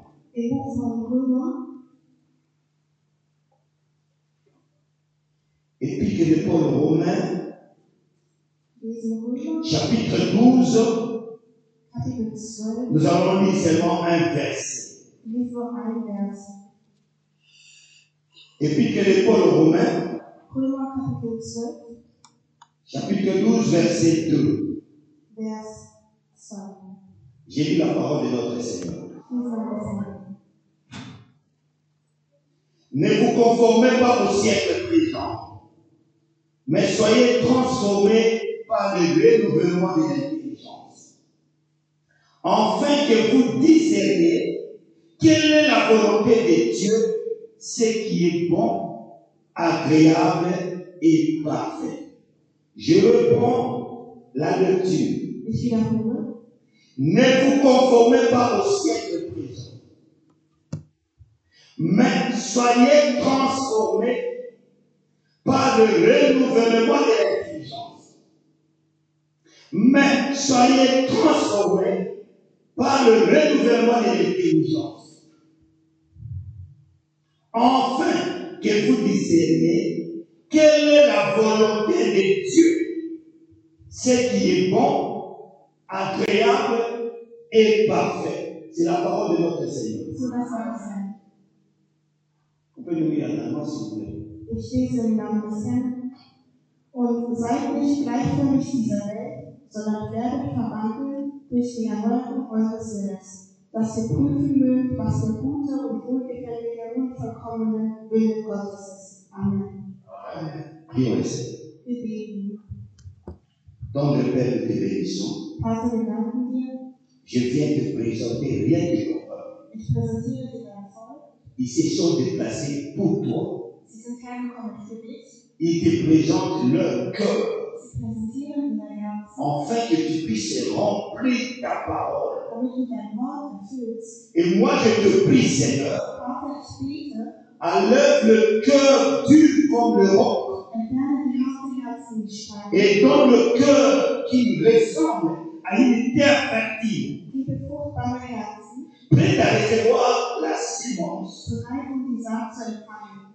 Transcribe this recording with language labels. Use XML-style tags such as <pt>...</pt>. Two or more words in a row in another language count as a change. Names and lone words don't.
<de>im Buch von Römer,</de> <fr>épître de Paul aux Romains,</fr> <de>lesen Römer,</de> <fr>chapitre 12.</fr> <de>Kapitel 12,</de> <fr>Nous allons lire seulement un verset.</fr> <de>lesen wir ein Vers.</de> <fr>Épître de Paul aux Romains,</fr> <de>Römer Kapitel 12,</de> <fr>chapitre 12, verset 2.</fr> <de>Vers 2.</de> <fr>J'ai lu la parole de notre Seigneur.</fr> <de>Lesen wir das mal.</de> <fr>Ne vous conformez pas au siècle présent, mais soyez transformés par le renouvellement de l'intelligence, afin que vous discerniez quelle est la volonté de Dieu, ce qui est bon, agréable et parfait. Je reprends la lecture.</fr> <de>Ich wiederhole.</de> <fr>Ne vous conformez pas au siècle présent, mais soyez transformés par le renouvellement de l'intelligence. Mais soyez transformés par le renouvellement de l'intelligence, afin que vous discerniez quelle est la volonté de Dieu, ce qui est bon, agréable et parfait. C'est la parole de notre Seigneur.</fr> <de>So das soll es sein.</de> <fr>Vous pouvez nous lire en allemand, s'il vous plaît.</fr> <de>Ich lese im Namen des Herrn. Und seid nicht gleichförmig dieser Welt, sondern werdet verwandelt durch die Erneuerung eures Sinnes, dass ihr prüfen mögt, was der gute und wohlgefällige und vollkommene Wille Gottes ist. Amen.</de> <fr>Prions le Seigneur.</fr> <de>Wir beten.</de> <fr>Dans le Père de tes bénédictions,</fr> <de>Vater, wir danken dir.</de> <fr>je viens te présenter rien que ton peuple.</fr> <de>Ich präsentiere dir dein Volk.</de> <fr>Ils se sont déplacés pour toi.</fr> <de>Sie sind hergekommen für dich.</de> <fr>Ils te présentent leur cœur,</fr> <de>Sie präsentieren dir dein Herz,</de> <fr>afin que tu puisses remplir ta parole.</fr> <de>damit du dein Wort erfüllst.</de> <fr>Et moi, je te prie, Seigneur,</fr> <de>Vater, ich bete,</de> <fr>enlève le cœur dur comme le roc</fr> <de>entferne die harten Herzen, die Steine,</de> <fr>et donne le cœur qui ressemble à une terre fertile,</fr> <de>gebe fruchtbare Herzen,</de> <fr>prête à recevoir la semence.</fr> <de>bereit, die Saat zu empfangen.</de>